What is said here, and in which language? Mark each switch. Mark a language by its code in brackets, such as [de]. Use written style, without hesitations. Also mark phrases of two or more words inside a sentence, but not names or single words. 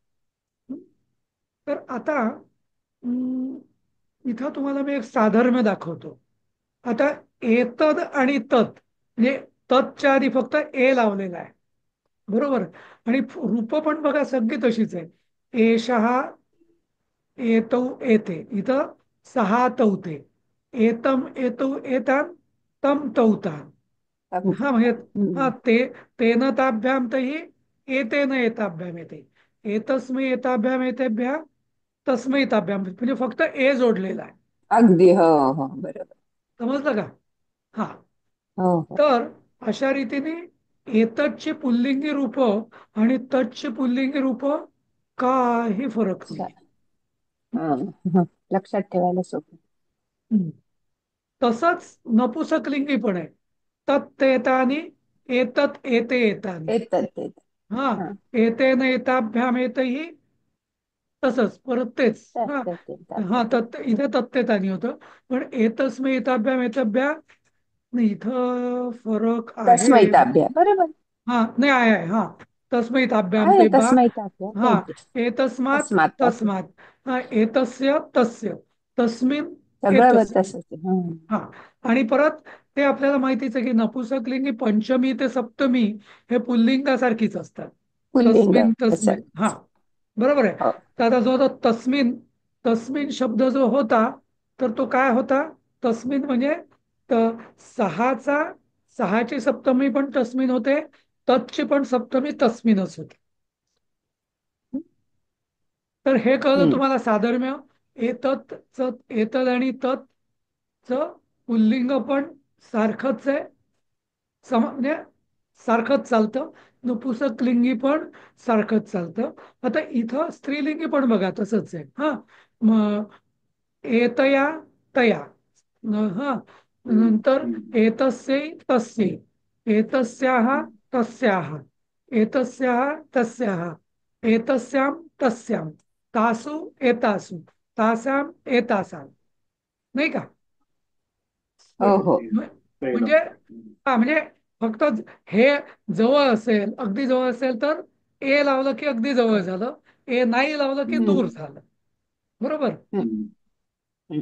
[mr] तर आता इथं तुम्हाला मी एक साधर्म्य दाखवतो. आता एतद आणि तत् म्हणजे ततच्या आधी फक्त ए लावलेला आहे. बरोबर. आणि रूप पण बघा सगळी तशीच आहे. [sa] एषः, एतौ, एते. इथं सहा तौते. एतम, एतौ, एतान, तम, तौतान. [mr] हा म्हणजे हा हम्म. [sa] तेन ताभ्याम तही, एतेन एताभ्याम येते. एतस्मै एताभ्याम एतेभ्या, तस्मै ताभ्याम, [mr] म्हणजे फक्त ए जोडलेला आहे. अगदी. हो हो, बरोबर. समजलं का? हा. हो हो. तर अशा रीतीने एतच्ची पुल्लिंगी रूप आणि तच्ची पुल्लिंगी रूप काही फरक चा- नाही. हं, हं. लक्षात ठेवायला सोपं. तसंच नपुसकलिंगी पण आहे. [sa] तत् एतानी, एतत एते एतानी. [mr] येतात येतात. हा, हा. [sa] एतेन एताभ्याम एतही, [mr] तसंच परत तेच. त्यात हा. त्यात येतात हा, येतात. तत् इथे तत्तेतानी होतं. पण [sa] एतस्मै एताभ्याम एतभ्या, [mr] नाही, इथं फरक आहे. [sa] तस्मै ताभ्या, बरोबर. [mr] हा, नाही, आहे. हा, [sa] तस्मै ताभ्याम [mr] आहे तेभ्या. [sa] तस्मै ताभ्या, [mr] हा, ते एतस्मात् [sa] तस्मात ताभ्या. तस्मात्. हा, एतस्य तस्य, तस्मिन् [mr] सगळं एतस्य. तसंच आहे. हं. हा. आणि परत ते आपल्याला माहितीच आहे की नपुसकलिंगी पंचमी ते सप्तमी हे पुल्लिंगासारखीच असतात. पुल्लिंग [sa] तस्मिन, तस्मिन. [mr] हा, सारखंच. बरोबर आहे. हो. तर आता जो होता तस्मिन, तस्मिन शब्द जो होता, तर तो काय होता? तस्मिन म्हणजे सहाचा, सहाची सप्तमी पण तस्मिन होते, तत्ची पण सप्तमी तस्मिनच होते. तर हे कळलं हम्म. तुम्हाला साधर्म्य. एतद आणि तत् च पुल्लिंग पण सारखंच आहे. म्हणजे सारखंच चालतं. नपुसकलिंगी पण सारखंच चालतं. आता इथं स्त्रीलिंगी पण बघा तसंच आहे. हा, मग [sa] एतया, तया. [mr] हा, हम्म, नंतर हम्म, [sa] एतस्यै, तस्यै, एतस्याः, तस्याः एतस्याः तस्याः एतस्यां तस्यां तासु एतासु तासाम एतासाम [mr] नाही का? हो बरोबर. हो. म्हणजे हा म्हणजे फक्त हे जवळ असेल, अगदी जवळ असेल तर ए लावलं की अगदी जवळ झालं, ए नाही लावलं की हम्म, दूर झालं. बरोबर. हम्म, हम्म.